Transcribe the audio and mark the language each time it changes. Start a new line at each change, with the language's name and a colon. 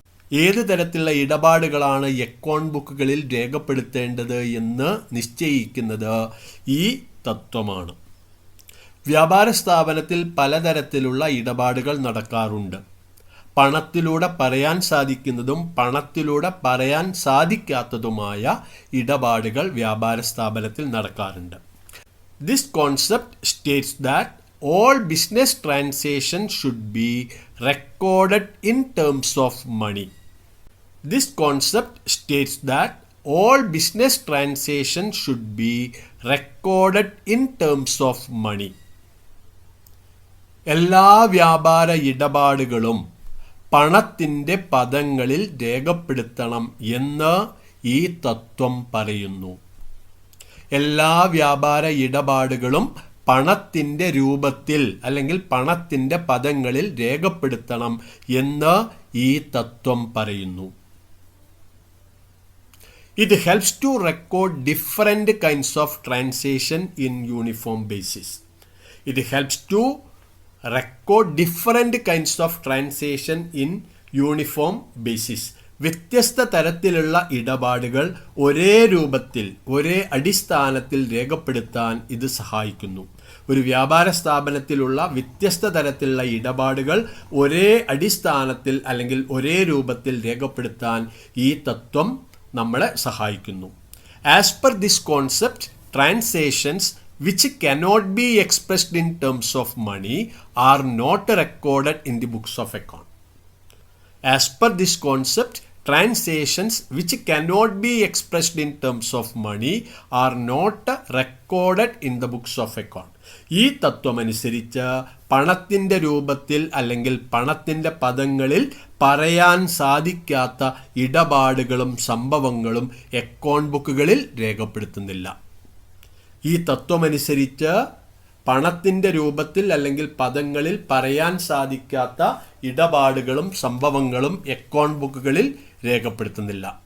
Malayalam: ഏത് തരത്തിലുള്ള ഇടപാടുകളാണ് അക്കൗണ്ട് ബുക്കുകളിൽ രേഖപ്പെടുത്തേണ്ടത് എന്ന് നിശ്ചയിക്കുന്നത് ഈ തത്വമാണ്. വ്യാപാര സ്ഥാപനത്തിൽ പലതരത്തിലുള്ള ഇടപാടുകൾ നടക്കാറുണ്ട്. പണത്തിലൂടെ പറയാൻ സാധിക്കുന്നതും പണത്തിലൂടെ പറയാൻ സാധിക്കാത്തതുമായ ഇടപാടുകൾ വ്യാപാര സ്ഥാപനത്തിൽ നടക്കാറുണ്ട്.
English: This concept states that all business transactions should be recorded in terms of money. This concept states that all business transactions should be recorded in terms of money.
Malayalam: എല്ലാ വ്യാപാര ഇടപാടുകളും പണത്തിൻ്റെ പദങ്ങളിൽ രേഖപ്പെടുത്തണം എന്ന് ഈ തത്വം പറയുന്നു. എല്ലാ വ്യാപാര ഇടപാടുകളും പണത്തിൻ്റെ രൂപത്തിൽ അല്ലെങ്കിൽ പണത്തിൻ്റെ പദങ്ങളിൽ രേഖപ്പെടുത്തണം എന്ന് ഈ തത്വം പറയുന്നു.
English: It helps to record different kinds of transaction in uniform basis. It helps to record different kinds of transaction in uniform basis.
Malayalam: വ്യത്യസ്ത തരത്തിലുള്ള ഇടപാടുകൾ ഒരേ രൂപത്തിൽ ഒരേ അടിസ്ഥാനത്തിൽ രേഖപ്പെടുത്താൻ ഇത് സഹായിക്കുന്നു. ഒരു വ്യാപാര സ്ഥാപനത്തിലുള്ള വ്യത്യസ്ത തരത്തിലുള്ള ഇടപാടുകൾ ഒരേ അടിസ്ഥാനത്തിൽ അല്ലെങ്കിൽ ഒരേ രൂപത്തിൽ രേഖപ്പെടുത്താൻ ഈ തത്വം നമ്മളെ സഹായിക്കുന്നു.
English: As per this concept, transactions which cannot be expressed in terms of money are not recorded in the books of account. As per this concept, transactions which cannot be expressed in terms of money are not recorded in the books of account.
Malayalam: ഈ തത്വമനുസരിച്ച് പണത്തിൻ്റെ രൂപത്തിൽ അല്ലെങ്കിൽ പണത്തിൻ്റെ പദങ്ങളിൽ പറയാൻ സാധിക്കാത്ത ഇടപാടുകളും സംഭവങ്ങളും അക്കൗണ്ട് ബുക്കുകളിൽ രേഖപ്പെടുത്തുന്നില്ല. ഈ തത്വമനുസരിച്ച് പണത്തിൻ്റെ രൂപത്തിൽ അല്ലെങ്കിൽ പദങ്ങളിൽ പറയാൻ സാധിക്കാത്ത ഇടപാടുകളും സംഭവങ്ങളും അക്കൗണ്ട് ബുക്കുകളിൽ രേഖപ്പെടുത്തുന്നില്ല.